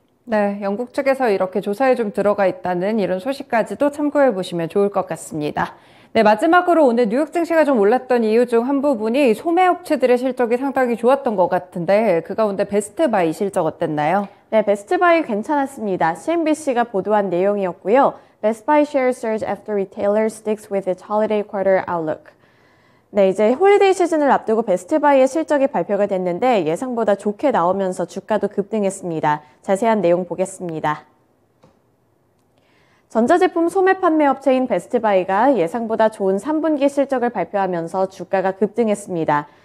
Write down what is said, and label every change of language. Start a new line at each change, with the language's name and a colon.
Korean: 네, 영국 측에서 이렇게 조사에 좀 들어가 있다는 이런 소식까지도 참고해 보시면 좋을 것 같습니다. 네, 마지막으로 오늘 뉴욕 증시가 좀 올랐던 이유 중 한 부분이 소매업체들의 실적이 상당히 좋았던 것 같은데 그 가운데 베스트바이 실적 어땠나요? 네, 베스트바이 괜찮았습니다. CNBC가 보도한 내용이었고요.
English: Best Buy shares surge after retailer sticks with its holiday quarter outlook.
Korean: 네, 이제 홀리데이 시즌을 앞두고 베스트바이의 실적이 발표가 됐는데 예상보다 좋게 나오면서 주가도 급등했습니다. 자세한 내용 보겠습니다. 전자제품 소매 판매 업체인 베스트바이가 예상보다 좋은 3분기 실적을 발표하면서 주가가 급등했습니다.